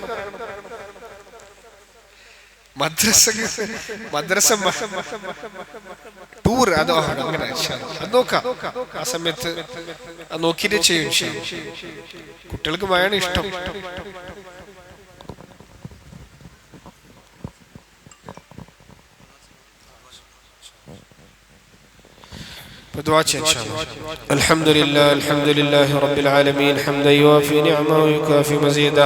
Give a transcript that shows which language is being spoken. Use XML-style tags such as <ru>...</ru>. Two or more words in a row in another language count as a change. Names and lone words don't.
<ml>മദ്രസ ടൂർ അതോ അങ്ങനെ അത് നോക്കാം. ആ സമയത്ത് നോക്കിയിട്ട് ചെയ്യും. കുട്ടികൾക്ക് മഴയാണ് ഇഷ്ടം.</ml> <ar>بدعاء إن شاء الله. الحمد لله رب العالمين حمدا يوافي نعمه ويكافي مزيده.</ar>